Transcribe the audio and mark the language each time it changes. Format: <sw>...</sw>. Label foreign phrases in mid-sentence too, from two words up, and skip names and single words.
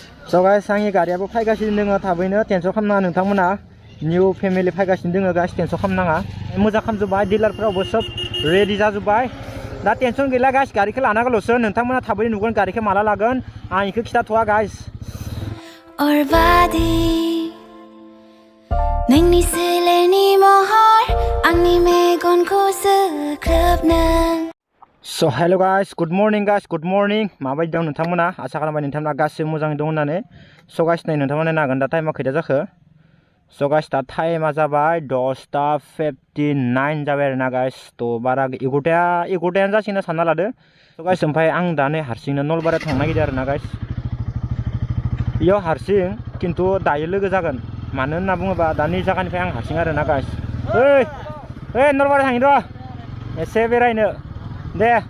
<en>so guys</en> <brx>आंनि गारियाबो फैगासिनो दङ थाबैनो टेनसन खालामनाङा नोंथांमोना निउ फेमिलि फैगासिनो दङ गाइस टेनसन खालामनाङा मोजां खालामजोब्बाय डिलारफोरावबो सब रेडि जाजोब्बाय दा टेनसन गैला गाइस गारिखौ लानांगौल'सो नोंथांमोना थाबैनो नुगोन गारिखौ माला लागोन आं इखौ खिथाथ'वा गाइस नोंनि सोलेरनि महर आंनि मेगनखौ जोख्लोबनो</brx> <en>So hello guys, good morning</en> <brx>माबायदि दं नोंथांमोना आसा खालामबाय नोंथांमोना गासिबो मोजाङै दं होननानै</brx> <en>so guys</en> <brx>नै नोंथांमोना नायनो हागोन दा टाइमा खैथा जाखो</brx> <en>so guys</en> <brx>दा टाइमा जाबाय 10:59 जाबाय आरोना गाइस थ' बारा 11:00 जासिगोन सानना लादो</brx> <en>so guys</en> <brx>ओमफ्राय आं दा नै हारसिंनो नलबारियाव थांनो नागिरदों आरोना गाइस इयाव हारसिं खिन्थु दायो लोगो जागोन मानो होनना बुङोबा दानि जायगानिफ्राय आं हारसिं आरोना गाइस ओइ नलबारियाव थांनि र' एसे बेरायनो दे</brx>